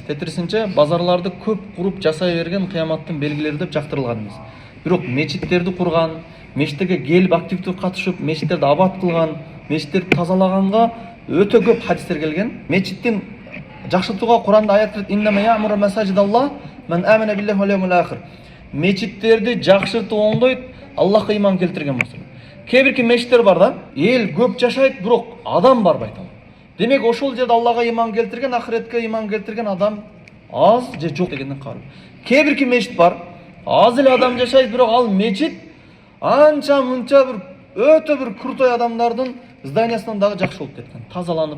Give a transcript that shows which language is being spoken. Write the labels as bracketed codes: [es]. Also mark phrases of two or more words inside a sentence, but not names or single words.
[ky] Тетирисинче базарларды көп куруп жасай берген кыяматтын белгилери деп жактырылган эмес. Бирок мечиттерди курган, мечиттерге келип активдүү катышып, мечиттерди абат кылган, мечиттерди тазалаганга өтө көп хадистер келген. Мечиттин жакшыртууга Куранда аят кирет: [ar] "إنما يعمر مساجد الله من آمن بالله واليوم الآخر." [ky] Мечиттерди жакшыртып оңдойт Аллахка иман келтирген болсо. Кээ-бирки мечиттер бар да, эл көп жашайт, бирок адам барбайт. Демек ошол жерде Аллага иман келтирген, ахиретке иман келтирген адам аз же жок дегенден кабар. Кээ-бирки мечит бар, аз эле адам жашайт, бирок ал мечит анча мынча бир өтө бир крутой адамдардын зданиясынан дагы жакшы болуп кеткен, тазаланып.